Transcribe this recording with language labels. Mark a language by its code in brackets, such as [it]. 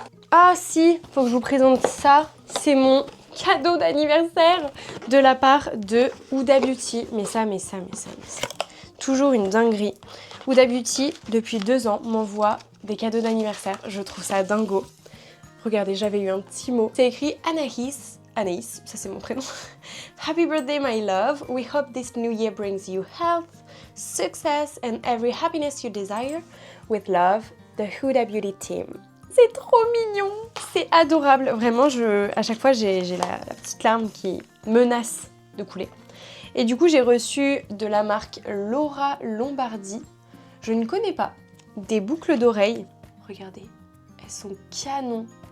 [fr] Ah si, faut que je vous présente ça. C'est mon cadeau d'anniversaire de la part de Huda Beauty. Mais ça. Toujours une dinguerie. Huda Beauty, depuis 2 ans, m'envoie des cadeaux d'anniversaire. Je trouve ça dingo. Regardez, j'avais eu un petit mot. C'est écrit Anaïs. Anaïs, ça c'est mon prénom. [en] Happy birthday my love. We hope this new year brings you health, success and every happiness you desire. With love, the Huda Beauty team. [fr] C'est trop mignon, c'est adorable. Vraiment, à chaque fois, j'ai la petite larme qui menace de couler. Et du coup, j'ai reçu de la marque Laura Lombardi. Je ne connais pas. Des boucles d'oreilles. Regardez, elles sont canon.